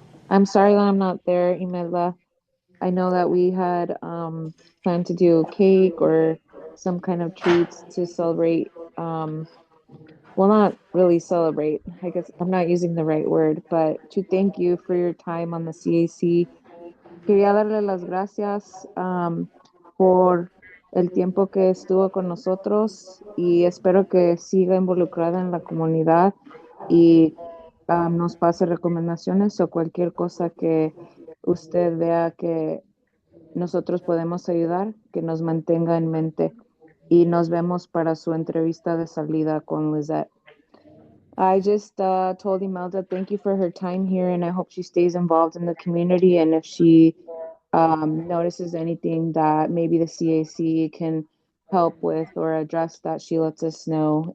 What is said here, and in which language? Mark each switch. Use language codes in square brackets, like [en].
[en] I'm sorry that I'm not there, Imelda. I know that we had planned to do cake or some kind of treats to celebrate. Well, not really celebrate. I guess I'm not using the right word, but to thank you for your time on the CAC. [es] Quería darle las gracias por el tiempo que estuvo con nosotros y espero que siga involucrada en la comunidad y nos pase recomendaciones o cualquier cosa que usted vea que nosotros podemos ayudar, que nos mantenga en mente. Y nos vemos para su entrevista de salida con Lizette. [en] I just told Imelda thank you for her time here, and I hope she stays involved in the community. And if she notices anything that maybe the CAC can help with or address, that she lets us know.